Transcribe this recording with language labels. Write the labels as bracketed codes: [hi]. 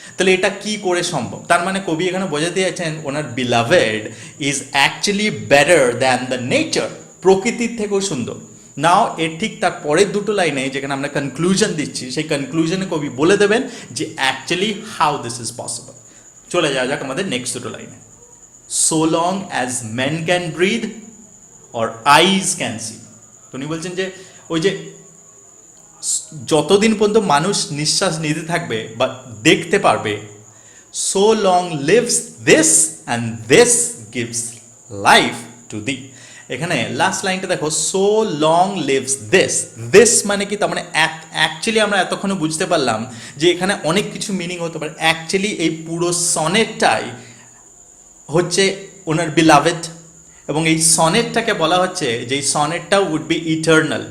[bn] তাহলে এটা কি করে সম্ভব? তার মানে কবি এখানে বোঝাতে যাচ্ছেন ওনার beloved [en] is actually better than the nature, [bn] প্রকৃতির থেকেও সুন্দর। নাও এর ঠিক তার পরের দুটো লাইনে যেখানে আমরা কনক্লুশন দিচ্ছি, সেই কনক্লুশনে কবি বলে দেবেন যে actually [en] How this is possible. [bn] চলে যাওয়া যাক আমাদের নেক্সট দুটো লাইনে। [en] so long as men can breathe or eyes can see, [bn] তো উনি বলছেন যে ওই যে যতদিন পর্যন্ত মানুষ নিঃশ্বাস নিতে থাকবে বা দেখতে পারবে, [en] so long lives this and this gives life to thee। [bn] এখানে লাস্ট লাইনটা দেখো, [en] so long lives this, [bn] this মানে কি? তার মানে অ্যাকচুয়ালি আমরা এতক্ষণে বুঝতে পারলাম যে এখানে অনেক কিছু মিনিং হতে পারে। অ্যাকচুয়ালি এই পুরো সনেটটাই হচ্ছে ওনার বিলাভেড, এবং এই সনেটটাকে বলা হচ্ছে যে এই সনেটটা [en] Would be eternal.